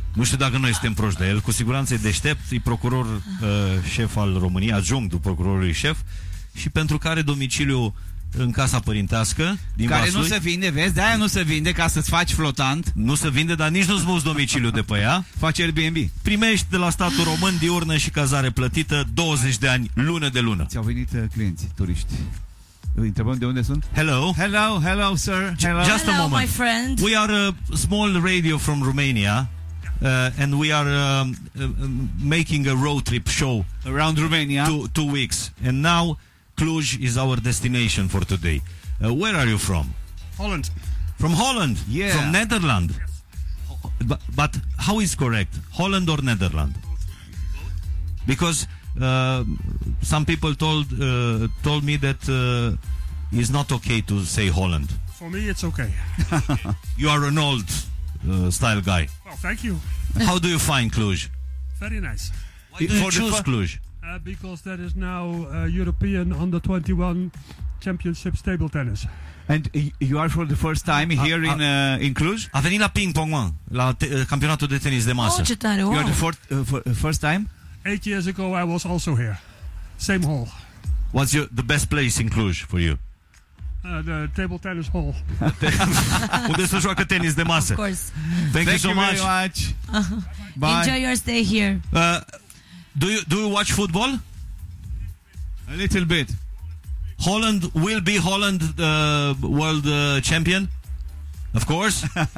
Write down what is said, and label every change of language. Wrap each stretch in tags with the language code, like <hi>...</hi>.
<ro>Nu știu dacă noi suntem proști de el. Cu siguranță e deștept, e procuror șef al României, adjunct procurorului șef, și pentru care domiciliu în casa părintească din care Vaslui. Nu se vinde, vezi, de aia nu se vinde, ca să-ți faci flotant. Nu se vinde, dar nici nu-ți muți domiciliul de pe ea. Faci Airbnb. Primești de la statul român diurnă și cazare plătită 20 de ani, lună de lună. Ți-au venit clienți, turiști. Îi întrebăm de unde sunt.</ro> <en>Hello. Hello, hello, sir. Hello. Just a hello, moment. My friend. We are a small radio from Romania and we are making a road trip show around Romania. Two weeks. And now Cluj is our destination for today. Where are you from? Holland. From Holland? Yeah. From Netherlands? Yes. But how is correct? Holland or Netherlands? Because some people told me that it's not okay to say Holland. For me, it's okay. You are an old style guy. Well, thank you. How do you find Cluj? Very nice. Why do you choose Cluj? Because that is now European Under 21 Championships table tennis. And you are for the first time here in Cluj?</en> <ro>A venit la ping pong, la campionatul de tenis de masă. Oh, ce tare, wow.</ro> <en>You are the first time? 8 years ago I was also here. Same hall. What's the best place in Cluj for you? The table tennis hall.</en> <ro>Unde se joacă tenis de masă.</ro> <en>Of course. Thank you so much. Bye. Enjoy your stay here. Do you watch football? A little bit. Holland will be Holland world champion? Of course.</en>